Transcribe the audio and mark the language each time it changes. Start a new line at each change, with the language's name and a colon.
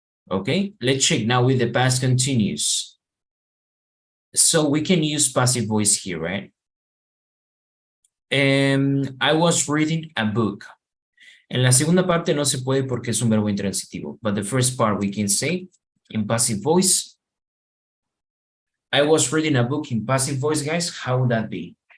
English: Okay, let's check now with the past continuous. So we can use passive voice here, right? I was reading a book.
Spanish: En la segunda parte no se puede porque es un verbo intransitivo.
English: But the first part we can say in passive voice. I was reading a book in passive voice, guys. How would that be?